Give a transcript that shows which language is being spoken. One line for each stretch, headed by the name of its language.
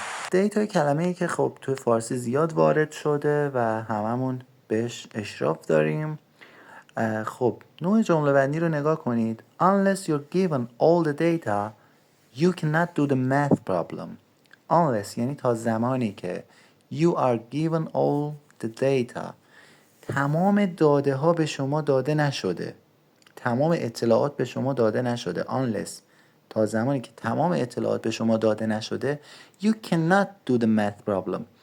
Persian: دیتا کلمه‌ای که خب توی فارسی زیاد وارد شده و هممون بهش اشراف داریم. خب نوع جمله بندی رو نگاه کنید.
English: Unless you're given all the data, you cannot do the math problem.
Persian: Unless یعنی تا زمانی که
English: you are given all the data
Persian: تمام داده ها به شما داده نشده، تمام اطلاعات به شما داده نشده. Unless تا زمانی که تمام اطلاعات به شما داده نشده
English: you cannot do the math problem.